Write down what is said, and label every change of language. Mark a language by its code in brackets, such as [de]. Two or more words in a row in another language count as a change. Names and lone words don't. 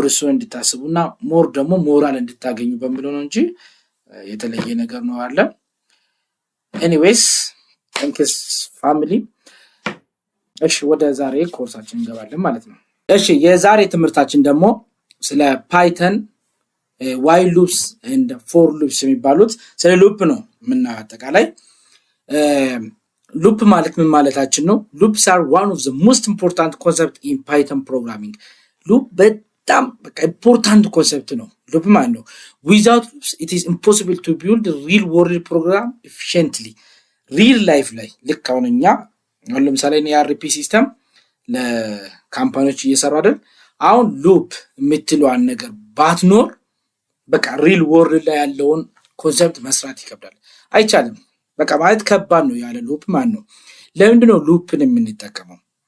[am] እሱ እንድታስቡና ሞር ደግሞ ሞራል እንድታገኙ በሚለው ነው እንጂ የተለየ ነገር ነው አለ። [en] anyways thanks family። [am] እሺ ወደ ዛሬ ኮርሳችን እንገባለን ማለት ነው። እሺ የዛሬ ትምህርታችን ደግሞ ስለ ፓይተን [en] while loops and for loops [am] የሚባሉት ስለ ሉፕ ነው የምናጠቃላይ። ሉፕ ማለት ምን ማለታችን ነው? [en] loops are one of the most important concept in Python programming። [am] ሉፕ በጣም ኢምፖርታንት ኮንሰፕት ነው። ሉፕ ማለት ነው [en] without loops it is impossible to build a real world program efficiently። [am] ሪል ላይፍ ላይ ልክ አሁን እኛ ለምሳሌ የአርፒ ሲስተም ለካምፓኒዎች እየሰራ አይደል? አሁን ሉፕ የምትለዋን ነገር ባትኖር በቃ [en] real world [am] ላይ ያለውን ኮንሰፕት መስራት ይከብዳል፣ አይቻልም። በቃ ማለት ከባድ ነው ያለ ሉፕ ማለት ነው። ለምንድን ነው ሉፕን የምንጠቀመው?